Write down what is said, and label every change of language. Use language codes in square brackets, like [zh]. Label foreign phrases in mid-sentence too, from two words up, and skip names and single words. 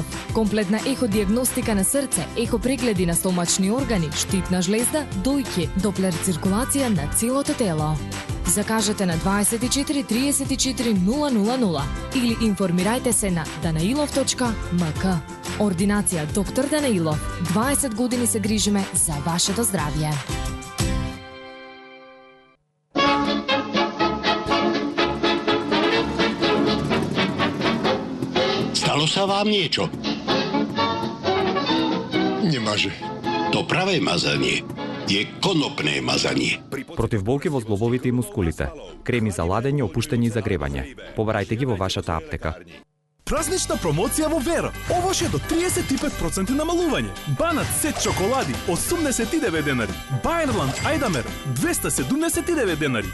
[mk] Комплетна еходиагностика на срце, ехопрегледи на стомачни органи, штитна жлезда, дојки, доплер циркулација на целото тело. Закажете на 24 34 000 или информирајте се на danailov.mk. Ординација доктор Данаилов. 20 години се грижиме за вашето здравје. [sk] Stalo sa vám niečo? Nemaže. To pravé mazanie je konopné mazanie. [mk] Против болки во зглобовите и мускулите. Креми за ладење, опуштање и загревање. Побарајте ги во вашата аптека. Празнична промоција во Веро. Овоше до 35% намалување. Банат сет чоколади 89 денари. Бајрланд Ајдамер 279 денари.